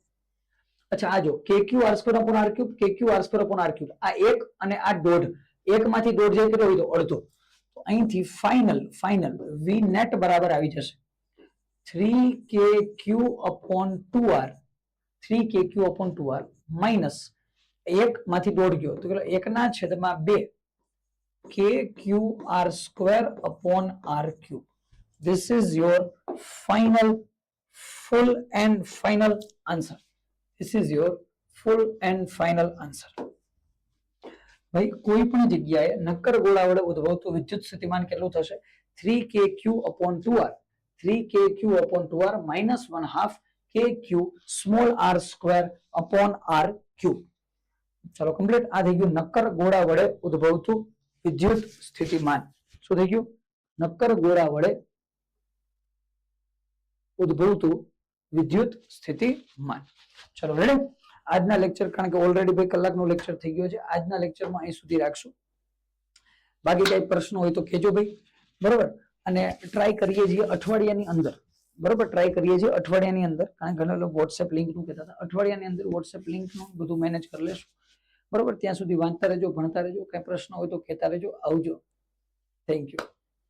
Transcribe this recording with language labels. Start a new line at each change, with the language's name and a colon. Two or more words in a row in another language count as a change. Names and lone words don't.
Gujarati: અચ્છા આ જો
English: kq r square upon r cube kq r square upon r cube
Gujarati: આ એક અને આ દોઢ એક માંથી દોઢ જાય કેટલો હોય તો અડધો તો અહીંથી ફાઇનલ v નેટ બરાબર આવી જશે
English: 3kq upon 2r 3kq upon 2r
Gujarati: માઇનસ એક માંથી દોઢ ગયો તો કેટલો એકના છેદમાં 2
English: kq r square upon r cube. This is your final full and final answer. This is your full and final answer.
Gujarati: ભાઈ કોઈ પણ જગ્યાએ નક્કર ગોળા વડે ઉદ્ભવતું વિદ્યુત સ્થિતિમાન કેટલું થશે
English: 3kq upon 2r 3kq upon 2r minus 1/2 kq small r square upon r cube.
Gujarati: ચલો કમ્પ્લીટ આ થઈ ગયું નક્કર ગોળા વડે ઉદ્ભવતું વિદ્યુત સ્થિતિમાન. શું થઈ ગયું નક્કર ગોળા વડે ઉદ્ભવતું વિદ્યુત સ્થિતિમાન. ચલો રેડી આજના લેક્ચર કારણ કે ઓલરેડી 2 કલાકનો લેક્ચર થઈ ગયો છે આજના લેક્ચરમાં અહીં સુધી રાખશું બાકી કઈ પ્રશ્ન હોય તો કહેજો ભાઈ બરોબર અને ટ્રાય કરીએ છીએ અઠવાડિયાની અંદર બરોબર ટ્રાય કરીએ છીએ અઠવાડિયાની અંદર કારણ કે ઘણા લોકો WhatsApp લિંક નું કહેતા હતા અઠવાડિયાની અંદર WhatsApp લિંક નું બધું મેનેજ કરી લેશું બરોબર ત્યાં સુધી વાંચતા રહેજો ભણતા રહેજો કઈ પ્રશ્ન હોય તો કહેતા રહેજો આવજો
English: thank you.